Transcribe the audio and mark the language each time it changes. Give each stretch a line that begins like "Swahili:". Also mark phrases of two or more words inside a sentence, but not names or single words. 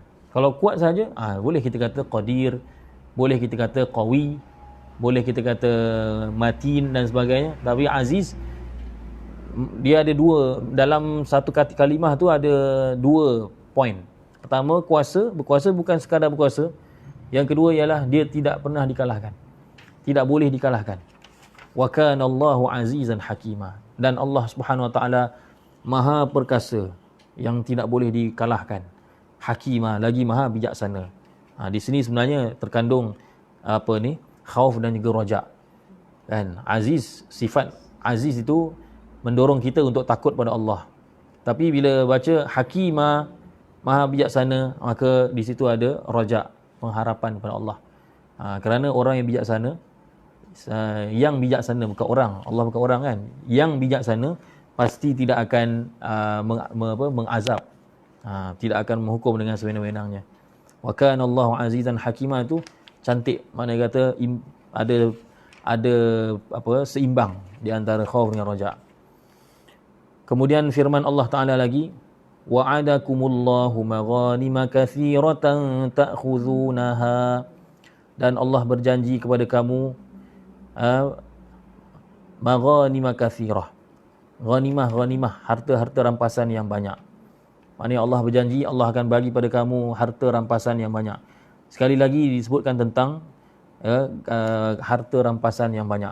Malay: Kalau kuat saja boleh kita kata qadir, boleh kita kata qawi, boleh kita kata matin dan sebagainya. Tapi aziz dia ada dua, dalam satu kalimah tu ada dua poin. Pertama, berkuasa bukan sekadar berkuasa. Yang kedua ialah dia tidak pernah dikalahkan, tidak boleh dikalahkan.
Arabic: وكان الله عزيزا حكيما,
Malay: dan Allah
Arabic: سبحانه وتعالى
Malay: maha perkasa yang tidak boleh dikalahkan. Hakima, lagi maha bijaksana. Di sini sebenarnya terkandung khauf dan juga raja. Kan aziz, sifat aziz itu mendorong kita untuk takut pada Allah. Tapi bila baca hakima, maha bijaksana, maka di situ ada raja, pengharapan kepada Allah. Kerana orang yang bijaksana, bukan orang, Allah bukan orang kan, yang bijaksana pasti tidak akan mengazab, tidak akan menghukum dengan sewenang-wenangnya.
Arabic: وكان الله عزيزا حكيما
Malay: itu cantik, maknanya kata ada seimbang di antara khauf dengan raja. Kemudian firman Allah Taala lagi,
Arabic: وعدكم الله مغانم كثيرة تأخذونها,
Malay: dan Allah berjanji kepada kamu
Arabic: مغانم كثيرة,
Malay: ghanimah, harta-harta rampasan yang banyak. Maknanya Allah berjanji Allah akan bagi pada kamu harta rampasan yang banyak. Sekali lagi disebutkan tentang harta rampasan yang banyak.